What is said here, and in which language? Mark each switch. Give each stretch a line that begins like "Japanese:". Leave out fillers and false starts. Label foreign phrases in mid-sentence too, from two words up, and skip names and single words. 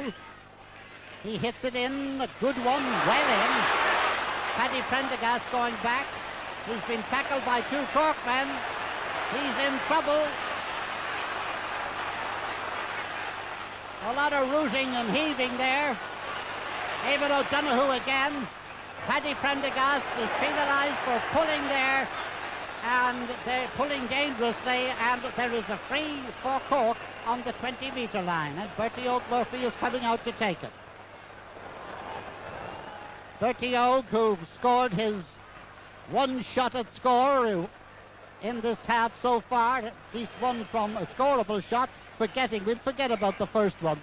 English: He hits it in, a good one, well in. Paddy Prendergast going back. He's been tackled by 2 Cork men. He's in trouble. A lot of rooting and heaving there. Eamon O'Donoghue again. Paddy Prendergast is penalised for pulling there, and they're pulling dangerously, and there is a free for Cork on the 20-metre line, and Bertie Oak Murphy is coming out to take it. Bertie Oak, who scored his one shot at score in this half so far, at least one from a scoreable shot, we'll forget about the first one.